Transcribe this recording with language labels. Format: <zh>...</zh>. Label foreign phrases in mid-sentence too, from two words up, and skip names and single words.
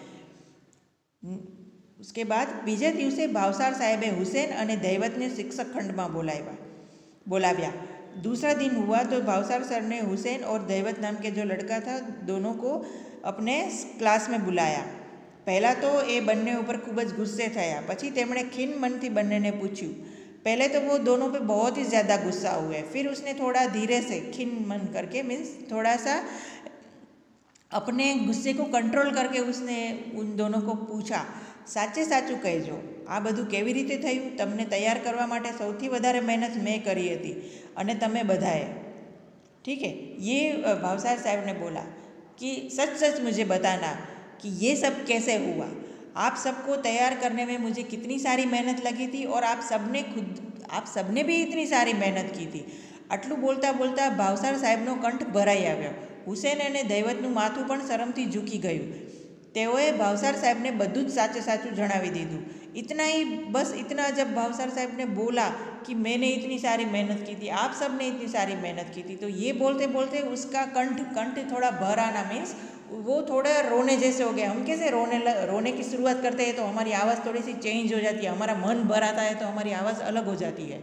<hi>उसके बाद</hi> <gu>બીજે દિવસે ભાવસાર સાહેબે હુસૈન અને દૈવત ને શિક્ષક ખંડ માં બોલાવ્યા।</gu> <hi>दूसरा दिन हुआ तो भावसार सर ने हुसैन और दैवत नाम के जो लड़का था दोनों को अपने क्लास में बुलाया।</hi> <gu>પહેલા તો એ બન્ને ઉપર ખૂબ જ ગુસ્સે થયા, પછી તેમણે ખિન્ન મનથી બન્નેને પૂછ્યું।</gu> <hi>पहले तो वो दोनों पे बहुत ही ज़्यादा गुस्सा हुए, फिर उसने थोड़ा धीरे से</hi> <gu>ખિન્ન મન</gu> <hi>करके मीन्स थोड़ा सा अपने गुस्से को कंट्रोल करके उसने उन दोनों को पूछा,</hi> <gu>સાચે સાચું કહેજો, આ બધું કેવી રીતે થયું? તમને તૈયાર કરવા માટે સૌથી વધારે મહેનત મેં કરી હતી અને તમે બધાએ,</gu> <hi>ठीक है। ये भावसार साहब ने बोला कि सच सच मुझे बताना कि ये सब कैसे हुआ। आप सबको तैयार करने में मुझे कितनी सारी मेहनत लगी थी, और आप सबने भी इतनी सारी मेहनत की थी।</hi> <gu>આટલું બોલતા બોલતા ભાવસાર સાહેબનો કંઠ ભરાઈ આવ્યો। હુસૈન અને દૈવતનું માથું પણ શરમથી ઝૂકી ગયું। તેઓએ ભાવસાર સાહેબ ને બધું જ સાચું જણાવી દીધું।</gu> <hi>इतना ही बस, इतना जब भावसार साहेब ने बोला कि मैंने इतनी सारी मेहनत की थी, आप सब ने इतनी सारी मेहनत की थी, तो ये बोलते बोलते उसका कंठ थोड़ा भर आना, मीन्स वो थोड़ा रोने जैसे हो गया। हम कैसे रोने की शुरुआत करते हैं तो हमारी आवाज़ थोड़ी सी चेंज हो जाती है, हमारा मन भर आता है तो हमारी आवाज़ अलग हो जाती है।</hi>